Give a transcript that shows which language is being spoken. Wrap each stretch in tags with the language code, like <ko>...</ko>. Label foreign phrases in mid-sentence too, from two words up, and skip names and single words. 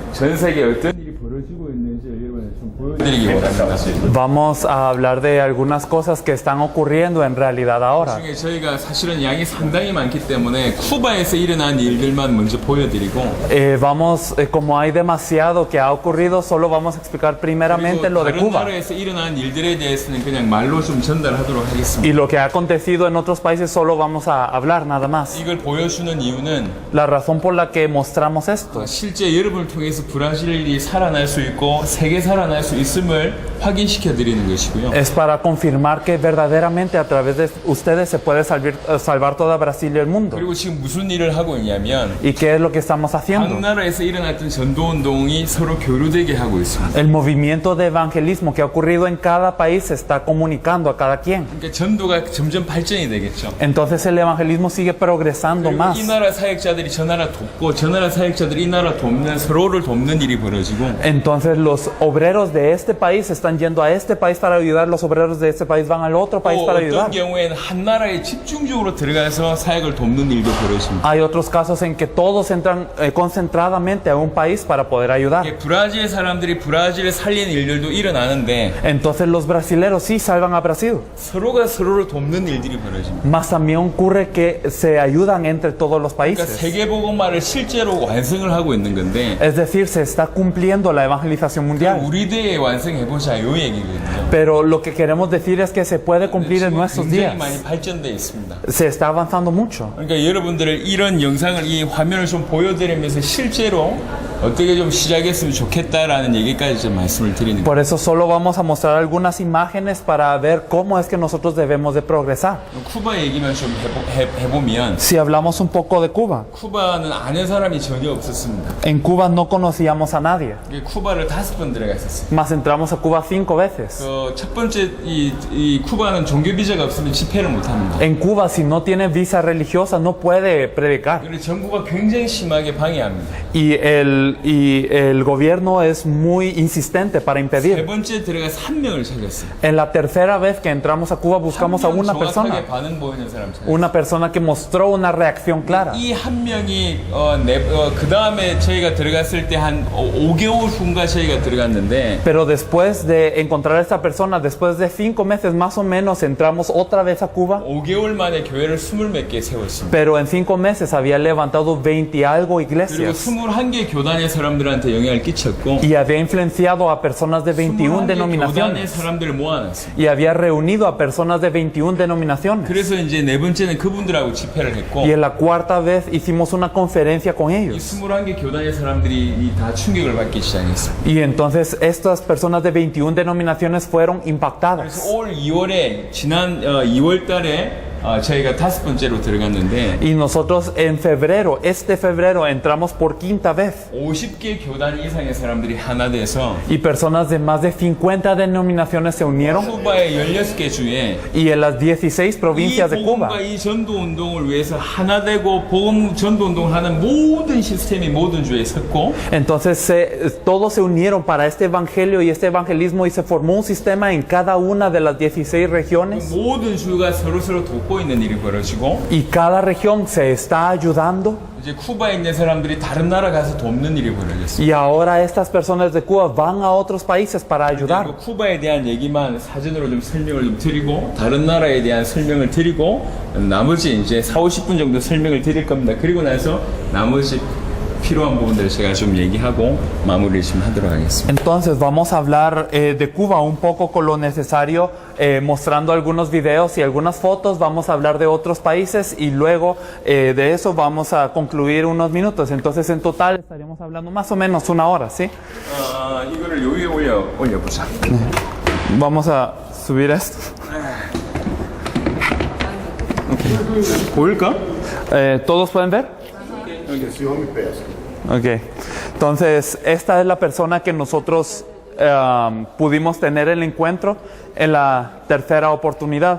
<ko>전 세계에 어떤 일이 벌어지고 있는지 여러분에 좀 보여드리기 원합니다.</ko> <es>Vamos a hablar de algunas cosas que están ocurriendo en realidad ahora.</es> <ko>중에 저희가 사실은 양이 상당히 많기 때문에 쿠바에서 일어난 일들만 먼저 보여드리고</ko> <es>Como hay demasiado que ha ocurrido, solo vamos a explicar primeramente lo de</es> <ko>다른</ko> <es>Cuba.</es> <ko>나라에서 일어난 일들에 대해서는 그냥 말로 좀 전달하도록 하겠습니다.</ko> <es>Y lo que ha acontecido en otros países solo vamos a hablar nada más.</es> <ko>이걸 보여주는 이유는</ko> <es>La razón por la que mostramos esto</es> <ko>실제 여러분을 통해서 브라질이 살아날 수 있고 세계 살아날 수 있음을 확인시켜 드리는 것이고요.</ko> <es>es para confirmar que verdaderamente a través de ustedes se puede salvar toda Brasil y el mundo.</es> <ko>그리고 지금 무슨 일을 하고 있냐면</ko> <es>¿Y qué es lo que estamos</es> <ko>각</ko> <es>haciendo?</es> <ko>나라에서 일어났던 전도운동이 서로 교류되게 하고 있습니다.</ko> <es>El movimiento de evangelismo que ha ocurrido en cada país se está comunicando a cada quien.</es> <ko>그러니까 전도가 점점 발전이 되겠죠.</ko> <es>Entonces el evangelismo sigue progresando</es> <ko>그리고</ko> <es>más.</es> <ko>이 나라 사역자들이 저 나라 돕고 저 나라 사역자들이 이 나라 돕는 서로를 돕는 일이 벌어지고</ko> <es>Entonces los obreros de este país están yendo a este país para ayudar, los obreros de este país van al otro país</es> <ko>또</ko> <es>para</es> <ko>어떤</ko> <es>ayudar.</es> <ko>경우에는 한 나라에 집중적으로 들어가서 사역을 돕는 일도 벌어집니다.</ko> <es>Hay otros casos en que todos entran concentradamente a un país para poder ayudar.</es> <ko>브라질 사람들이 브라질을 살리는 일들도 일어나는데</ko> <es>Entonces los brasileros sí salvan a Brasil,</es> <ko>서로가 서로를 돕는 일들이 벌어집니다.</ko> <es>mas también ocurre que se ayudan entre todos los</es> <ko>그러니까</ko> <es>países.</es> <ko>세계복음화를 실제로 완성을 하고 있는 건데</ko> <es>Es decir, se está cumpliendo la evangelización mundial.</es> <ko>우리 대에 완성해보자 요 얘기거든요.</ko> <es>Pero lo que queremos decir es que se puede cumplir en</es> <ko>지금</ko> <es>nuestros</es> <ko>굉장히</ko> <es>días.</es> <ko>많이 발전돼 있습니다.</ko> <es>Se está avanzando mucho.</es> <ko>그러니까 여러분들을 이런 영상을 이 화면을 좀 보여드리면서 실제로 어떻게 좀 시작했으면 좋겠다라는 얘기까지 좀 말씀을 드리는 거예요.</ko> <es>Por eso solo vamos a mostrar algunas imágenes para ver cómo es que nosotros debemos de progresar.</es> <ko>쿠바 얘기만 좀 해보면</ko> <es>Si hablamos un poco de Cuba,</es> <ko>쿠바는 아는 사람이 전혀 없었습니다.</ko> <es>en Cuba no conocíamos a nadie,</es> <ko>쿠바를 5번 들어갔었어요.</ko> <es>mas entramos a Cuba 5 veces.</es> <ko>첫 번째 이 쿠바는 종교 비자가 없으면 집회를 못 합니다.</ko> <es>En Cuba, si no tiene visa religiosa, no puede predicar.</es> <ko>그리고 정부가 굉장히 심하게 방해합니다.</ko> <es>Y el gobierno es muy insistente para</es> <ko>세</ko> <es>impedir.</es> <ko>번째 들어가서 한 명을 찾았어요.</ko> <es>En la tercera vez que entramos a Cuba, buscamos a una persona.</es> <ko>정확하게 반응 보이는 사람 찾았어요.</ko> <es>Una persona que mostró una reacción clara.</es> <ko>이 한 명이 그 다음에 저희가 들어갔을 때 한 5개월 후인가 저희가 들어갔는데</ko> <es>Pero después de encontrar a esta persona, después de 5 meses más o menos, entramos otra vez a Cuba.</es> <ko>5개월 만에 교회를 20몇 개 세웠습니다.</ko> <es>Pero en 5 meses había levantado 20 y algo</es> <ko>그리고</ko> <es>iglesias</es> <ko>21개 교단의 사람들한테 영향을 끼쳤고</ko> <es>y había influenciado a personas de 21</es> <ko>교단의</ko> <es>denominaciones</es> <ko>사람들을 모아놨어요.</ko> <es>y había reunido a personas de 21 denominaciones.</es> <ko>그래서 이제 네 번째는 그분들하고 집회를 했고</ko> <es>Y en la cuarta vez hicimos una conferencia con</es> <ko>이</ko> <es>ellos.</es> <ko>21개 교단의 사람들이 다 충격을 받기 시작했어요.</ko> <es>Y entonces estas personas de 21 denominaciones fueron</es> <ko>그래서</ko> <es>impactadas.</es> <ko>올 2월에 지난 2월 달에 저희가 5번째로 들어갔는데</ko> <es>Y nosotros en febrero, este febrero, entramos por quinta vez.</es> <ko>50개 교단 이상의 사람들이 하나 돼서</ko> <es>Y personas de más de 50 denominaciones se unieron.</es> <ko>쿠바의 16개 주에</ko> <es>Y en las 16</es> <ko>이</ko> <es>provincias de Cuba.</es> <ko>복음과 이 전도운동을 위해서 하나 되고 복음 전도운동을 하는 모든 시스템이 모든 주에 섰고</ko> <es>Entonces todos se unieron para este evangelio y este evangelismo y se formó un sistema en cada una de las 16 regiones.</es> <ko>모든 주가 서로서로 돕고 있는 일이 벌어지고</ko> <es>Y cada región se está ayudando.</es> <ko>이제 쿠바에 있는 사람들이 다른 나라 가서 돕는 일이 벌어졌어요.</ko> <es>Y ahora estas personas de Cuba van a otros países para ayudar.</es> <ko>그리고 쿠바에 대한 얘기만 사진으로 좀 설명을 좀 드리고 다른 나라에 대한 설명을 드리고 나머지 이제 40-50분 정도 설명을 드릴 겁니다. 그리고 나서 나머지 필요한 부분들을 제가 좀 얘기하고 마무리를 좀 하도록 하겠습니다.</ko> <es>Entonces vamos a hablar de Cuba un poco con lo necesario, mostrando algunos videos y algunas fotos. Vamos a hablar de otros países y luego de eso vamos a concluir unos minutos. Entonces en total estaríamos hablando más o menos 1 hora, ¿sí?</es> <ko>이거를 여기에 올려보자.</ko> <es>Vamos a subir esto.</es> <ko>보일까?</ko> <es>¿Todos pueden ver? Ok. Entonces, esta es la persona que nosotros pudimos tener el encuentro en la tercera oportunidad.</es>